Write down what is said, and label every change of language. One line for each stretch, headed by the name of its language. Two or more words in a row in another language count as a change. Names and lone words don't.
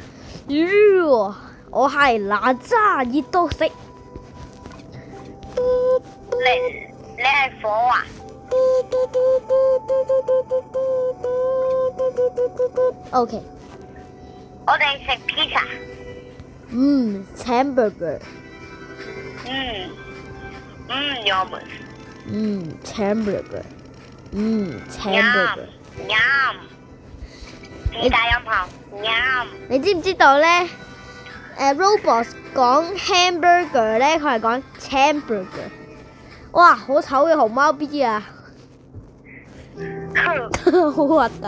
Cantonese: 我係哪吒，熱到食。你係火啊？
English: OK。
Cantonese: 我哋食 pizza。
English: hamburger。 yum。 hamburger。hamburger。 yum。
Cantonese: 自帶音效
English: yum。
Cantonese: 你知唔知道咧？
English: Roblox 講 hamburger
Cantonese: 咧，佢係講 hamburger。哇，好醜嘅熊貓 B 啊！好核突。